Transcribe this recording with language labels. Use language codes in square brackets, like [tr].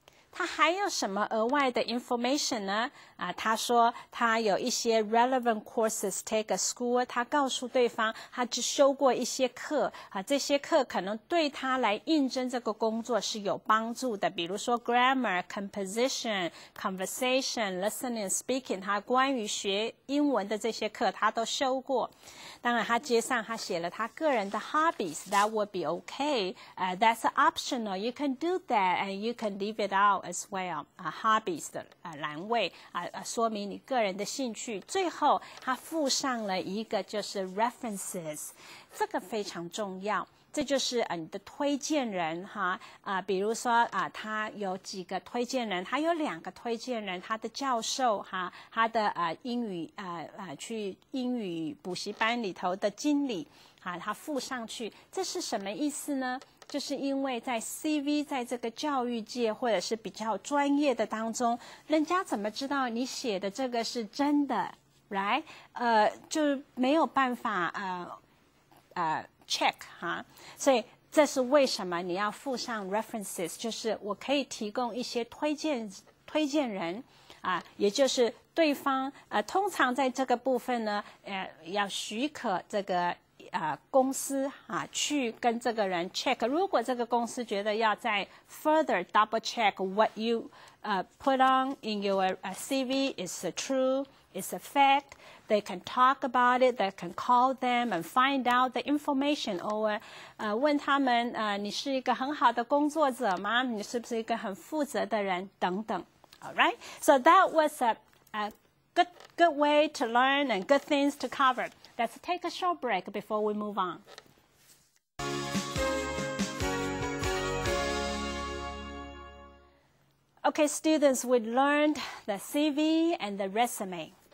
[zh] 他还有什么额外的 information 呢？他说他有一些 [en] relevant courses take a school， [zh] 他告诉对方他只修过一些课这些课可能对他来应征这个工作是有帮助的，比如说 grammar、composition、conversation、listening、speaking， 他关于学英文的这些课他都修过。当然他接上他写了他个人的 [en] hobbies， that would be okay that's optional, you can do that and you can leave it out as well hobbies [zh] 的栏位说明你个人的兴趣。最后他附上了一个就是 references， 这个非常重要，这就是你的推荐人比如说他有几个推荐人，他有2个推荐人，他的教授他的英语去英语补习班里头的经理他附上去，这是什么意思呢？就是因为在 CV 在这个教育界或者是比较专业的当中，人家怎么知道你写的这个是真的 right 就没有办法check 所以这是为什么你要附上 references， 就是我可以提供一些推荐人也就是对方通常在这个部分呢要许可这个公司去跟这个人 [en] check， 如果这个公司觉得要再 further double check what you put on in your CV is true, is a fact, they can talk about it, they can call them and find out the information, or [zh] 问他们你是一个很好的工作者吗？你是不是一个很负责的人等等。 [en] All right, so that was a good way to learn and good things to cover. Let's take a short break before we move on. Okay, students, we learned the CV and the resume.